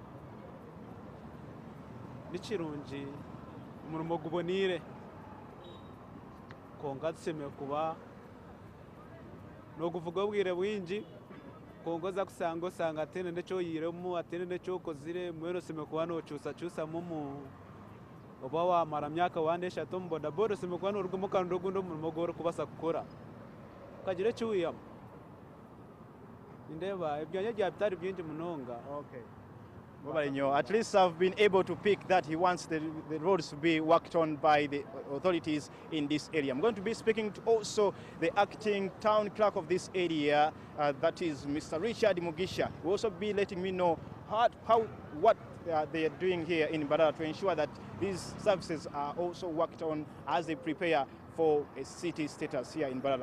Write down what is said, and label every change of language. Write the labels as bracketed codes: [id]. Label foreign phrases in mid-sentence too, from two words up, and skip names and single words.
[nyn] nikirungi omurimo gubonire konka tusemeye kuba n'oguvuga obwire bwingi konka oza osanga atiine n'ekyoyiremu atiine n'ekyokozire mwero osemeye kuba nookyusakyusamu oba wamara myaka wanda 3 omu bodaboda osemeye kuba noorugamu kandi ogundi omurimo gw'orikubaasa kukora okagira ekiwiyamu ndeba ebyanya bya bitari byingi munonga. [en] Okay. At least I've been able to pick that he wants the roads to be worked on by the authorities in this area. I'm going to be speaking to also the acting town clerk of this area, that is Mr. Richard Mugisha. He will also be letting me know what they are doing here in Mbarara to ensure that these services are also worked on as they prepare for a city status here in Mbarara.